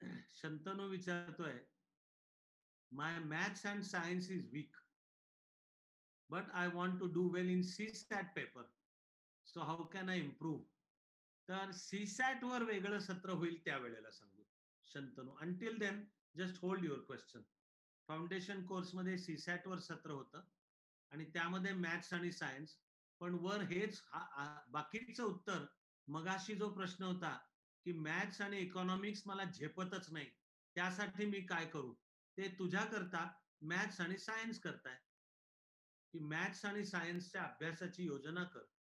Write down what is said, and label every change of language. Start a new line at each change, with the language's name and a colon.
Marathi: शंतनू विचारतोय,
English: My maths and science is weak but I want to do well in CSAT paper, so how can I improve.
Marathi: तर CSAT वर वेगळं सत्र होईल त्यावेळेला सांगू Shantanu.
English: Until then just hold your question.
Marathi: Foundation कोर्समध्ये CSAT वर सत्र होतं आणि त्यामध्ये मॅथ्स आणि सायन्स, पण वर हेच बाकीचं उत्तर. मगाशी जो प्रश्न होता की मॅथ्स आणि इकॉनॉमिक्स मला झेपतच नाही, त्यासाठी मी काय करू, ते तुझ्या करता मॅथ्स आणि सायन्स करताय की मॅथ्स आणि सायन्सच्या अभ्यासाची योजना कर.